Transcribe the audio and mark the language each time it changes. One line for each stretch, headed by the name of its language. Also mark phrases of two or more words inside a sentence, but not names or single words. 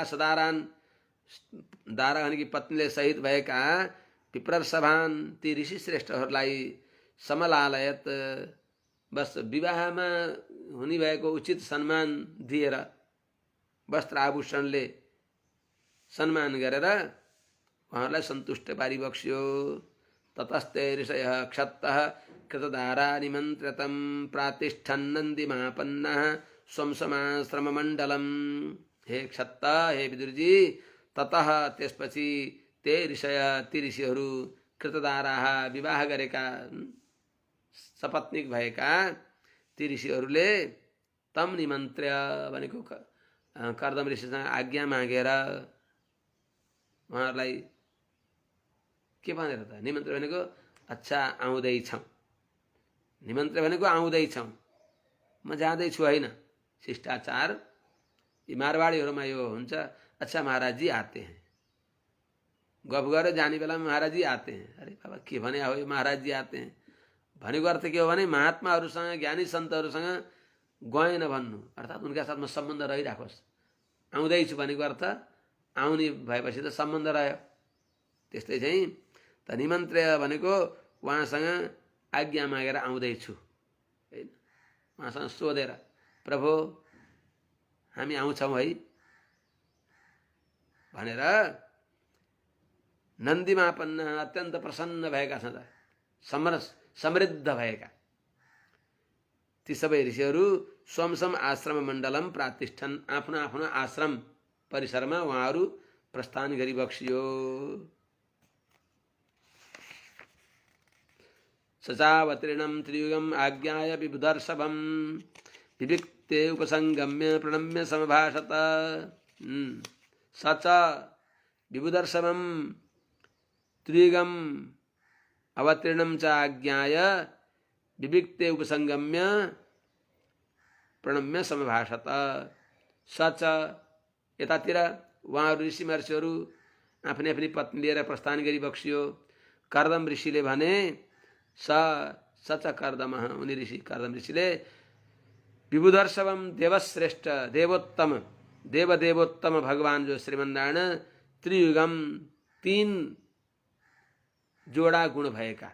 Nepali: सदारान दाराहनकी पत्नीले सहित भएका विप्रसभान ती ऋषि श्रेष्ठहरूलाई समलालयत बस विवाहमा हुने भएको उचित सम्मान दिएर वस्त्र आभूषणले सम्मान गरेर उहाँलाई सन्तुष्ट पारिबक्स्यो।
Sanskrit: ततस्ते ऋषयः क्षत्तः कृतधारा निमन्त्रितं प्रातिष्ठन्नन्दिमापन्नः स्वं समाश्रममण्डलम्।
Nepali: हे क्षत्त हे विदुरजी ततः त्यसपछि ते ऋषय ती ऋषिहरू कृतधाराः विवाह गरेका सपत्नीक भएका ती ऋषिहरूले
Sanskrit: तम निमन्त्र्य
Nepali: भनेको कर्दम ऋषिसँग आज्ञा मागेर उहाँहरूलाई के भनेर त निमन्त्रण भनेको अच्छा आउँदैछौँ, निमन्त्रण भनेको आउँदैछौँ, म जाँदैछु होइन। शिष्टाचार यी मारवाडीहरूमा यो हुन्छ,
Hindi: अच्छा महाराज जी आते हैं,
Nepali: गफ गरेर जाने बेलामा
Hindi: महाराज जी आते हैं।
Nepali: अरे बाबा के भने हो यो
Hindi: महाराज जी आते हैं
Nepali: भनेको अर्थ के हो भने महात्माहरूसँग ज्ञानी सन्तहरूसँग गएन भन्नु अर्थात् उनका साथमा सम्बन्ध रहिराखोस्। आउँदैछु भनेको अर्थ आउने भएपछि त सम्बन्ध रह्यो। त्यस्तै चाहिँ त निमन्त्रण भनेको उहाँसँग आज्ञा मागेर आउँदैछु होइन, उहाँसँग सोधेर प्रभु हामी आउँछौँ है भनेर नन्दीमापन्न अत्यन्त प्रसन्न भएका छन्, समृद्ध भएका ती सबै ऋषिहरू
Sanskrit: स्वमसम आश्रम मण्डलम प्रातिष्ठन
Nepali: आफ्नो आफ्नो आश्रम परिसरमा उहाँहरू प्रस्थान गरिबक्सियो।
Sanskrit: सचावतीर्णं त्रियुगम् आज्ञाय विबुधर्षभं विविक्ते उपसंगम्य प्रणम्य समभाषत। सच विबुधर्षभं त्रियुगम् अवतीर्णं च आज्ञाय विविक्ते उपसंगम्य प्रणम्य समभाषत।
Nepali: सच यतातिर उहाँहरू ऋषि महर्षिहरू आफ्नै आफ्नै पत्नी लिएर प्रस्थान गरिबक्सियो। कर्दम ऋषिले भने सच कर्दम उनी ऋषि कर्दम ऋषिले विबुधर्षभम देवश्रेष्ठ देवोत्तम देवदेवोत्तम भगवान जो श्रीमन्नारायण त्रियुगम 3 जोडा गुण भएका।